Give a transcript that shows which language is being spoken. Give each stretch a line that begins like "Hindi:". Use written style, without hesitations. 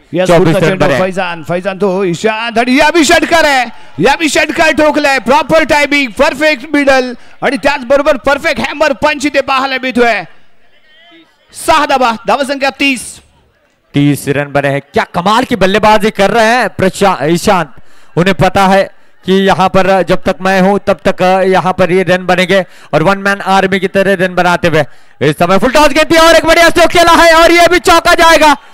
Hindi: 24 run बने।
Marathi: फैजान तो ईशांत आणि या भी षटकार आहे, या भी षटकार ठोकलाय, प्रॉपर टायमिंग, परफेक्ट मिडल आणि त्याचबरोबर परफेक्ट हॅमर पंच इथे पाहायला मिळतोय। 6 धावा, धावसंख्या 30
Hindi: रन बने हैं। क्या कमाल की बल्लेबाजी कर रहे हैं ईशांत। उन्हें पता है कि यहाँ पर जब तक मैं हूं तब तक यहाँ पर ये रन बनेंगे और वन मैन आर्मी की तरह रन बनाते हुए इस समय फुल टॉस गेंद और एक बढ़िया स्ट्रोक खेला है और ये भी चौका जाएगा।